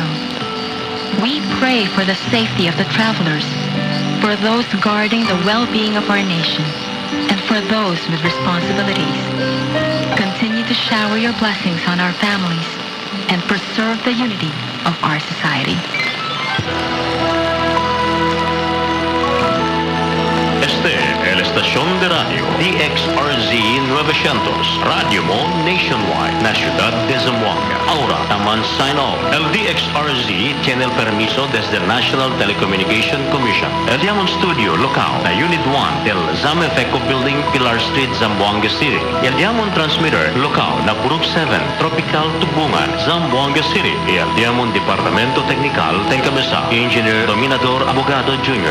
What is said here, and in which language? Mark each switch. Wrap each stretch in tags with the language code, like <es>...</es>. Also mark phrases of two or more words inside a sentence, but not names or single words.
<en>We pray for the safety of the travelers, for those guarding the well-being of our nation, and for those with responsibilities. Continue to shower your blessings on our families and preserve the unity of our society.</en> <cbk>Este el estación de radio DXRZ 900, Radio Mo Nationwide, na ciudad de Zamboanga. Ahora, taman</cbk> <en>sign off.</en> <cbk>El DXRZ tiene el permiso desde el National Telecommunication Commission. El Diamond Studio local na Unit 1 del Zamefeco Building, Pilar Street, Zamboanga City. El Diamond Transmitter local na Purok 7, Tropical Tubungan, Zamboanga City. Y el Diamond Departamento Technical Tengkamesa, Engineer Dominador Abogado Jr.</cbk>